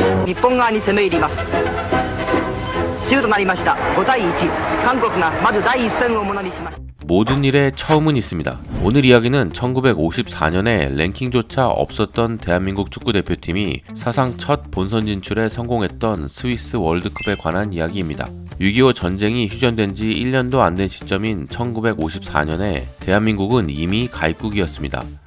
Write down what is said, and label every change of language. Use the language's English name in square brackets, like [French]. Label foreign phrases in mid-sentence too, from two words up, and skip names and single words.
[Japanese] 日本側に攻め入ります。終となりました。5対1、韓国がまず第1戦をものにしました。 [Korean] 모든 일에 처음은 있습니다. 오늘 이야기는 1954년에 랭킹조차 없었던 대한민국 축구대표팀이 사상 첫 본선 진출에 성공했던 스위스 월드컵에 관한 이야기입니다. 6.25 전쟁이 휴전된 지 1년도 안 된 시점인 1954년에 대한민국은 이미 가입국이었습니다.